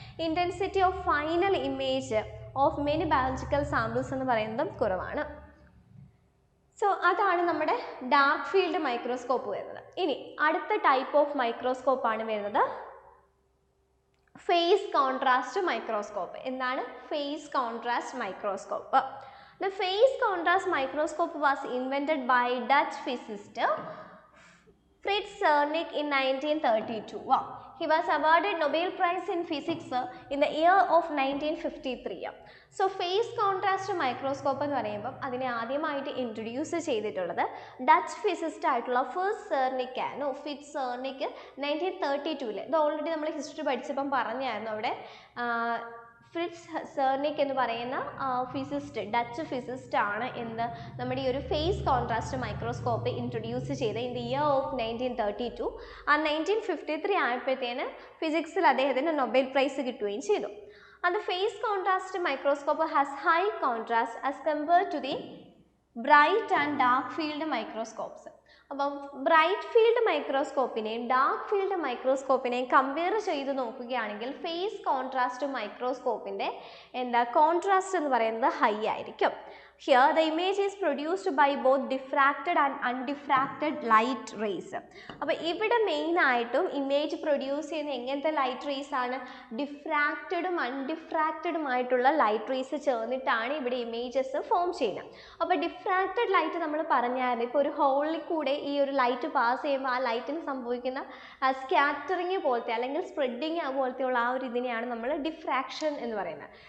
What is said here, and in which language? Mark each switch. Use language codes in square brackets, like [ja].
[en] intensity of final image of many biological samples [ml] എന്ന് പറയുന്നതും കുറവാണ്. സോ അതാണ് നമ്മുടെ ഡാർക്ക് ഫീൽഡ് മൈക്രോസ്കോപ്പ് വരുന്നത്. ഇനി അടുത്ത ടൈപ്പ് ഓഫ് മൈക്രോസ്കോപ്പാണ് വരുന്നത് ഫേസ് കോൺട്രാസ്റ്റ് മൈക്രോസ്കോപ്പ്. എന്താണ് face contrast microscope? [en] The phase contrast microscope was invented by Dutch physicist Fritz Zernike in 1932. Wow. He was awarded Nobel Prize in Physics in the year of 1953. So, phase contrast microscope [ml] എന്ന് പറയുമ്പോൾ അതിനെ ആദ്യമായിട്ട് introduce ചെയ്തിട്ടുള്ളത് Dutch physicist ആയിട്ടുള്ള fits സെർണിക് ആണ്. Fits സെർണിക് 1932 ഇത് already നമ്മൾ history പഠിച്ചപ്പം പറഞ്ഞായിരുന്നു. അവിടെ ഫ്രിറ്റ്സ് സെർണിക് എന്ന് പറയുന്ന ഫിസിസ്റ്റ്, ഡച്ച് ഫിസിസ്റ്റ് ആണ് എന്ത് നമ്മുടെ ഈ ഒരു ഫേസ് കോൺട്രാസ്റ്റ് മൈക്രോസ്കോപ്പ് ഇൻട്രൊഡ്യൂസ് ചെയ്ത് [en] In the year of 1932. [ml] ആ 1953 ആയപ്പോഴത്തേന് ഫിസിക്സിൽ അദ്ദേഹത്തിന് നൊബേൽ പ്രൈസ് കിട്ടുകയും ചെയ്തു. [en] And the phase contrast microscope has high contrast as compared to the bright and dark field microscopes. [ml] അപ്പം bright field മൈക്രോസ്കോപ്പിനെയും dark field മൈക്രോസ്കോപ്പിനെയും compare ചെയ്ത് നോക്കുകയാണെങ്കിൽ face contrast മൈക്രോസ്കോപ്പിൻ്റെ contrast എന്ന് പറയുന്നത് high ആയിരിക്കും. [en] Here the image is produced by both diffracted and undiffracted light rays. [ml] അപ്പോൾ ഇവിടെ main ആയിട്ടും image produce ചെയ്യുന്ന എങ്ങനത്തെ ലൈറ്റ് റേസ് ആണ്? ഡിഫ്രാക്റ്റഡും അൺഡിഫ്രാക്റ്റഡുമായിട്ടുള്ള ലൈറ്റ് റേസ് ചേർന്നിട്ടാണ് ഇവിടെ ഇമേജസ് ഫോം ചെയ്യുന്നത്. അപ്പോൾ ഡിഫ്രാക്റ്റഡ് ലൈറ്റ് നമ്മൾ പറഞ്ഞായിരുന്നു, ഇപ്പോൾ ഒരു ഹോളിൽ കൂടെ ഈ ഒരു ലൈറ്റ് പാസ് ചെയ്യുമ്പോൾ ആ ലൈറ്റിന് സംഭവിക്കുന്ന സ്കാറ്ററിങ് പോലത്തെ അല്ലെങ്കിൽ സ്പ്രെഡിങ് പോലത്തെയുള്ള ആ ഒരു ഇതിനെയാണ് നമ്മൾ ഡിഫ്രാക്ഷൻ എന്ന് പറയുന്നത്.